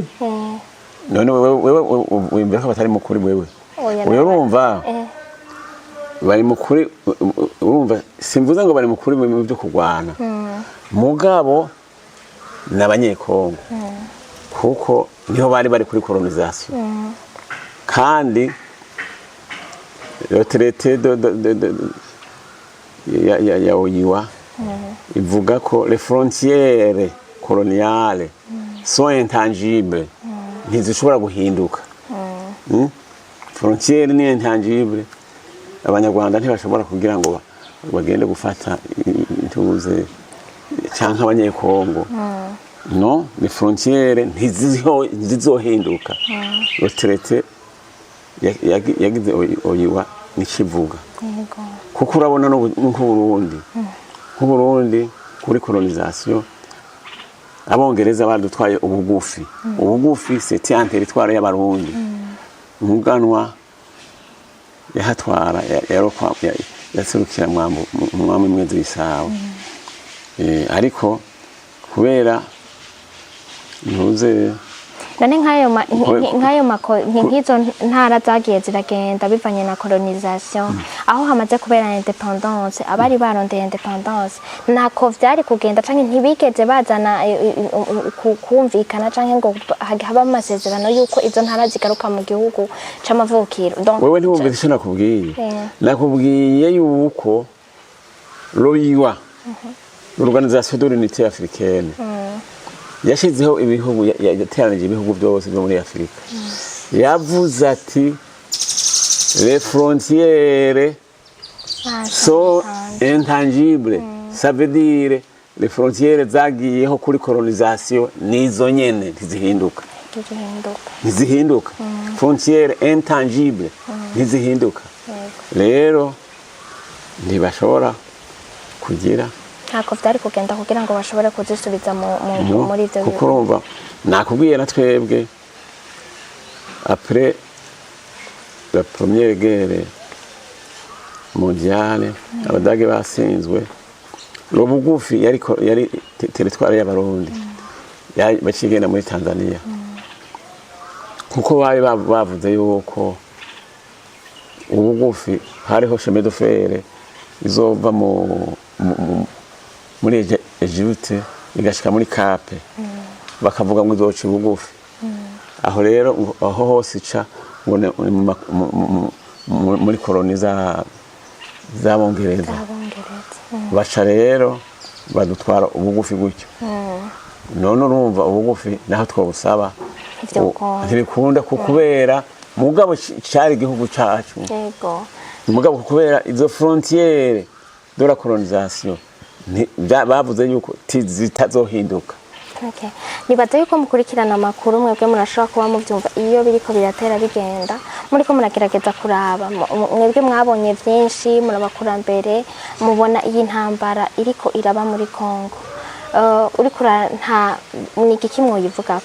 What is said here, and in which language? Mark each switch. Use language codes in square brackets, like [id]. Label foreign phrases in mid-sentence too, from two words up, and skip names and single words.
[rn] none wewe wimbere ko batari mukuri wewe urumva bari mukuri urumva simvuze ngo bari mukuri mu byo kurwana mugabo n'abanyekongo kuko niho bari kuri colonisation kandi [fr] le traité [rn] ya OIWA ivuga ko [fr] les frontières coloniales sont intangibles [rn] ntizishobora guhinduka frontière ni intangible abanyarwanda ntibashobora kugira ngo bagende gufata intuze cyangwa abanyekongo no [fr] les frontières [rn] ntizizohinduka [fr] le traité [rn] yagize OIWA nikivuga kuko urabona nk'Uburundi kuri colonisation abongereza badutwaye ubugufi [fr] c'était un territoire [rn] y'abarundi umuganwa yahatwara yaserukira mwami mwezi w'isawa ariko kubera ntuze none nk'izo ntara zagiye ziragenda bivanye na colonisation aho hamaze kubera independence abari barondeye independence nako vyari kugenda canke ntibigeze bazana kumvikana canke ngo haba amasezerano yuko izo ntara zigaruka mu gihugu c'amavukiro wewe ntiwumvise icyo nakubwiye nakubwiye yuko l'OIWA l'Organisation de l'Unité Africaine yashizeho ibihugu yateranije ibihugu byose byo muri Afrika yavuze ati les [fr] frontières sont intangibles ça veut dire les frontières [rn] zagiyeho kuri colonisation nizo nyene ntizihinduka [fr] frontière intangible [rn] ntizihinduka rero ntibashobora kugira ntako vyari kugenda kugira ngo bashobore kuzisubiza muri ivyo kuko urumva nakubwiye na twebwe [fr] après la première guerre mondiale [rn] abadage basinzwe lo bugufi yari territoire y'abarundi bacigenda muri Tanzania kuko bari bavuze yuko ubugufi hariho [fr] chemin de fer [rn] izova muri Egypte igashika muri Cape bakavuga ngo izoca ubugufi aho rero aho hose ica ngo muri koloni z'abongereza baca rero badutwara ubugufi gutyo none urumva ubugufi naho twobusaba ntibikunda kubera mugabo cyari igihugu cyacu mugabo kubera izo [fr] frontiere de la colonisation [rn] bavuze yuko zitazohinduka. Nibaza yuko mukurikirana amakuru mwebwe murashobora kuba muvyumva iyo biriko biratera bigenda muriko muragerageza kuraba mwebwe mwabonye vyinshi murabakurambere mubona iyi ntambara iriko iraba muri Kongo uriko nta nigiki mwoyivugako